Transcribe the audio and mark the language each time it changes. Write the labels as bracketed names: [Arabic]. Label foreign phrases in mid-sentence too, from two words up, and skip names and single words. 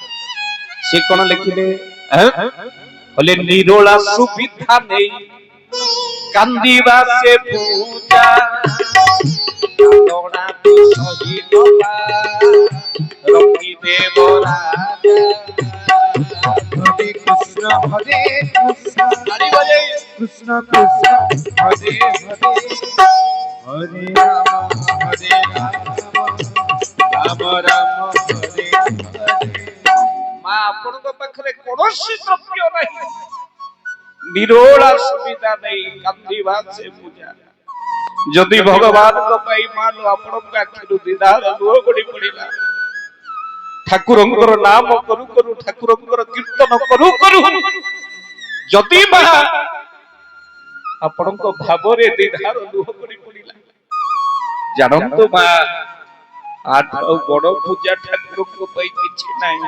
[Odia] ସେ କଣ ଲେଖିଲେ? କହିଲେ ନିରୋଳା ସୁବିଧା ନେଇ କାନ୍ଦିବା ସେ ପୂଜା ରଙ୍ଗି ଦେବ ରାଜା। [Sanskrit] হরে কৃষ্ণ হরে কৃষ্ণ কৃষ্ণ কৃষ্ণ হরে হরে হরে রাম রাম রাম হরে হরে। [Odia] মা ଆପଣଙ୍କ ପାଖରେ କୌଣସି ଦ୍ରବ୍ୟ ନାହିଁ, ନିରୋଳା ସୁବିଧା ନେଇ କାନ୍ଦିବା ସେ ପୂଜା। ଯଦି ଭଗବାନଙ୍କ ପାଇଁ ମାନ ଆପଣଙ୍କ ଆଖିରୁ ଦିଧାର ଲୁହ ଗଡି ପଡିଲା, ଠାକୁରଙ୍କର ନାମ କରୁ କରୁ, ଠାକୁରଙ୍କର କୀର୍ତ୍ତନ କରୁ କରୁ ଯଦି ମା ଆପଣଙ୍କ ଭାବରେ ଦିଧାର ଲୁହ ଗଡି ପଡିଲା, ଜାଣନ୍ତୁ ମା ଆଉ ବଡ ପୂଜା ଠାକୁରଙ୍କ ପାଇଁ କିଛି ନାହିଁ।